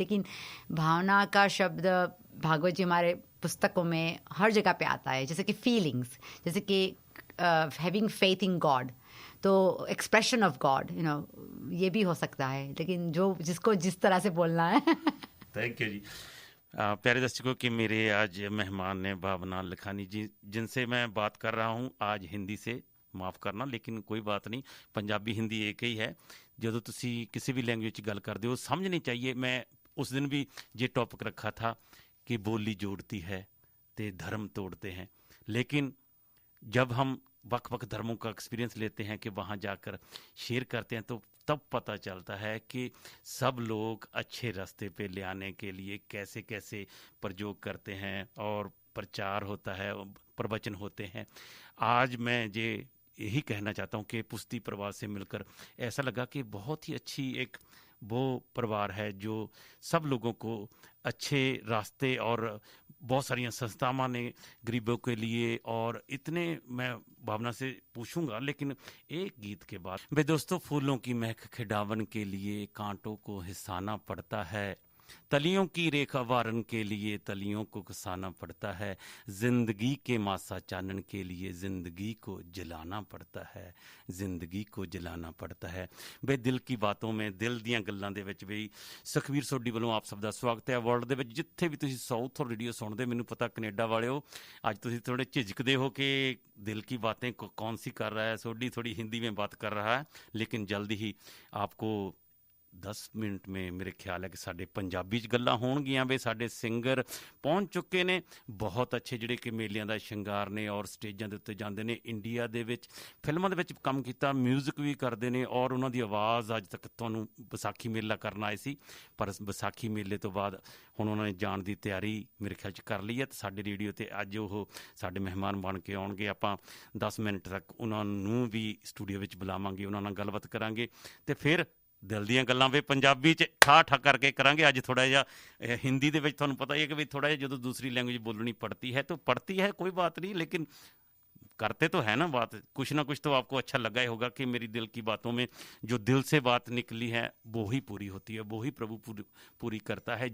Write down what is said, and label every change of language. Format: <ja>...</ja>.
<hi>लेकिन भावना का शब्द भागवत जी हमारे पुस्तकों में हर जगह पे आता है, जैसे कि फीलिंग्स, जैसे कि हैविंग फेथ इन गॉड, तो एक्सप्रेशन ऑफ गॉड, ये भी हो सकता है, लेकिन जो जिसको जिस तरह से बोलना है। थैंक यू जी। प्यारे दर्शकों कि मेरे आज मेहमान ने भावना लखानी जी, जिनसे मैं बात कर रहा हूँ आज हिंदी से, माफ़ करना लेकिन कोई बात नहीं, पंजाबी हिंदी एक ही है।</hi> <pa>ਜਦੋਂ ਤੁਸੀਂ ਕਿਸੇ ਵੀ ਲੈਂਗੁਏਜ 'ਚ ਗੱਲ ਕਰਦੇ ਹੋ ਸਮਝਣੀ चाहिए।</pa> <hi>मैं उस दिन भी ये टॉपिक रखा था कि बोली जोड़ती है तो धर्म तोड़ते हैं, लेकिन जब हम वक् धर्मों का एक्सपीरियंस लेते हैं कि वहाँ जाकर शेयर करते हैं तो तब पता चलता है कि सब लोग अच्छे रास्ते पे ले आने के लिए कैसे कैसे प्रयोग करते हैं और प्रचार होता है, प्रवचन होते हैं। आज मैं यही कहना चाहता हूँ कि पुष्टि परिवार से मिलकर ऐसा लगा कि बहुत ही अच्छी एक वो परिवार है जो सब लोगों को अच्छे रास्ते, और बहुत सारी संस्थावां ने गरीबों के लिए, और इतने मैं भावना से पूछूंगा लेकिन एक गीत के बाद। भाई दोस्तों, फूलों की महक खिडावन के लिए कांटों को हिसाना पड़ता है, तलियों की रेखा वारन के लिए तलियों को घसाना पड़ता है, जिंदगी के मासा चानन के लिए जिंदगी को जलाना पड़ता है, जिंदगी को जलाना पड़ता है। बे दिल की बातों में</hi> <pa>दिल ਦੀਆਂ ਗੱਲਾਂ ਦੇ ਵਿੱਚ ਵੀ ਸੁਖਵੀਰ ਸੋਢੀ ਵੱਲੋਂ ਆਪ ਸਭ ਦਾ ਸਵਾਗਤ ਹੈ। ਵਰਲਡ ਦੇ ਵਿੱਚ ਜਿੱਥੇ ਵੀ ਤੁਸੀਂ ਸਾਊਥ ਰੇਡੀਓ ਸੁਣਦੇ, ਮੈਨੂੰ ਪਤਾ ਕੈਨੇਡਾ ਵਾਲਿਓ ਅੱਜ ਤੁਸੀਂ ਥੋੜੇ ਝਿਜਕਦੇ ਹੋ</pa> <hi>कि दिल की बातें कौन सी कर रहा है, सोढी थोड़ी हिंदी में बात कर रहा है, लेकिन जल्दी ही आपको</hi> <pa>10 ਮਿੰਟ</pa> <hi>में मेरे ख्याल है कि</hi> <pa>ਸਾਡੇ ਪੰਜਾਬੀ 'ਚ ਗੱਲਾਂ ਹੋਣਗੀਆਂ। ਵੇ ਸਾਡੇ ਸਿੰਗਰ ਪਹੁੰਚ ਚੁੱਕੇ ਨੇ, ਬਹੁਤ ਅੱਛੇ ਜਿਹੜੇ ਕਿ ਮੇਲਿਆਂ ਦਾ ਸ਼ਿੰਗਾਰ ਨੇ ਔਰ ਸਟੇਜਾਂ ਦੇ ਉੱਤੇ ਜਾਂਦੇ ਨੇ, ਇੰਡੀਆ ਦੇ ਵਿੱਚ ਫਿਲਮਾਂ ਦੇ ਵਿੱਚ ਕੰਮ ਕੀਤਾ, ਮਿਊਜ਼ਿਕ ਵੀ ਕਰਦੇ ਨੇ, ਔਰ ਉਹਨਾਂ ਦੀ ਆਵਾਜ਼ ਅੱਜ ਤੱਕ ਤੁਹਾਨੂੰ ਵਿਸਾਖੀ ਮੇਲਾ ਕਰਨ ਆਏ ਸੀ, ਪਰ ਵਿਸਾਖੀ ਮੇਲੇ ਤੋਂ ਬਾਅਦ ਹੁਣ ਉਹਨਾਂ ਨੇ ਜਾਣ ਦੀ ਤਿਆਰੀ ਮੇਰੇ ਖਿਆਲ 'ਚ ਕਰ ਲਈ ਹੈ। ਤੇ ਸਾਡੇ ਰੇਡੀਓ 'ਤੇ ਅੱਜ ਉਹ ਸਾਡੇ ਮਹਿਮਾਨ ਬਣ ਕੇ ਆਉਣਗੇ। ਆਪਾਂ 10 ਮਿੰਟ ਤੱਕ ਉਹਨਾਂ ਨੂੰ ਵੀ ਸਟੂਡੀਓ ਵਿੱਚ ਬੁਲਾਵਾਂਗੇ, ਉਹਨਾਂ ਨਾਲ ਗੱਲਬਾਤ ਕਰਾਂਗੇ ਤੇ ਫਿਰ ਦਿਲ ਦੀਆਂ ਗੱਲਾਂ ਵੀ ਪੰਜਾਬੀ 'ਚ ਠਾ ਕਰਕੇ ਕਰਾਂਗੇ। ਅੱਜ ਥੋੜ੍ਹਾ ਜਿਹਾ ਹਿੰਦੀ ਦੇ ਵਿੱਚ ਤੁਹਾਨੂੰ ਪਤਾ ਹੀ ਹੈ ਕਿ ਵੀ ਥੋੜ੍ਹਾ ਜਿਹਾ ਜਦੋਂ</pa> <hi>दूसरी लैंग्वेज बोलनी पड़ती है तो पड़ती है, कोई बात नहीं, लेकिन करते तो है ना बात, कुछ ना कुछ तो आपको अच्छा लगा ही होगा कि मेरी दिल की बातों में जो दिल से बात निकली है वो ही पूरी होती है, वो ही प्रभु पूरी करता है।</hi>